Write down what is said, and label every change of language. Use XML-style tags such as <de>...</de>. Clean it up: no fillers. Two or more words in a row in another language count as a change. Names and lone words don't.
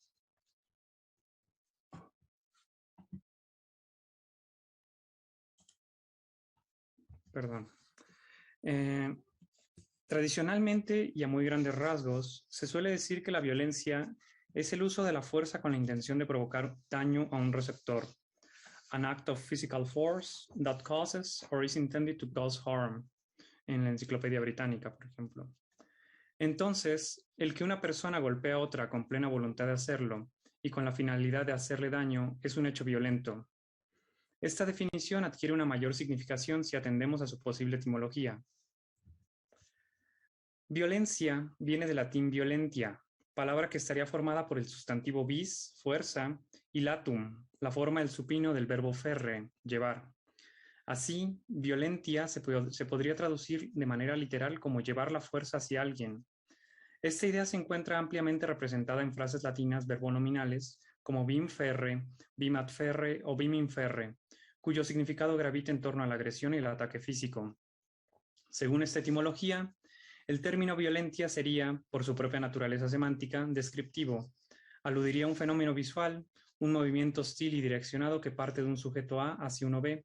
<es>Perdón. Tradicionalmente y a muy grandes rasgos, se suele decir que la violencia es el uso de la fuerza con la intención de provocar daño a un receptor.</es> <en>An act of physical force that causes or is intended to cause harm,</en> <es>en la Enciclopedia Británica, por ejemplo. Entonces, el que una persona golpea a otra con plena voluntad de hacerlo y con la finalidad de hacerle daño es un hecho violento. Esta definición adquiere una mayor significación si atendemos a su posible etimología. Violencia viene del latín violentia, palabra que estaría formada por el sustantivo vis, fuerza, y latum, la forma del supino del verbo ferre, llevar. Así, violentia se podría traducir de manera literal como llevar la fuerza hacia alguien. Esta idea se encuentra ampliamente representada en frases latinas verbonominales como</es> <la>vim ferre, vim ad ferre</la> <es>o</es> <la>vim in ferre,</la> <es>cuyo significado gravita en torno a la agresión y el ataque físico. Según esta etimología, el término violentia sería, por su propia naturaleza semántica, descriptivo. Aludiría a un fenómeno visual, un movimiento hostil y direccionado que parte de un sujeto A hacia uno B.</es>